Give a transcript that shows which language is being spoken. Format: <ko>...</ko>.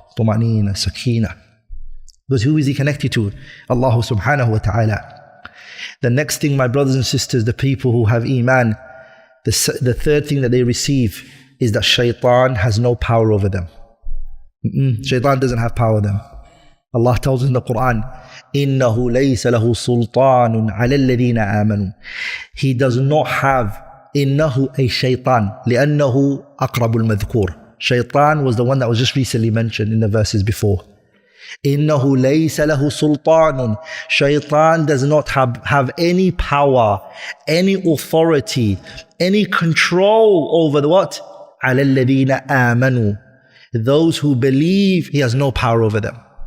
<en>Tuma'nina, sakina. Because who is he connected to? Allah subhanahu wa ta'ala. The next thing, my brothers and sisters, the people who have Iman, the third thing that they receive is that Shaytan has no power over them. Shaytan doesn't have power over them. Allah tells us in the Quran,</en> <ar>إِنَّهُ لَيْسَ لَهُ سُلْطَانٌ عَلَى الَّذِينَ آمَنُوا.</ar> <en>He does not have,</en> <ar>إِنَّهُ أي شيطان لأنه أقرب المذكور.</ar> <en>Shaytan was the one that was just recently mentioned in the verses before.</en> <ar>إِنَّهُ لَيْسَ لَهُ سُلْطَانٌ.</ar> <en>Shaytan does not have any power, any authority, any control over the what?</en> <ar>عَلَى الَّذِينَ آمَنُوا.</ar> <en>Those who believe, he has no power over them.</en>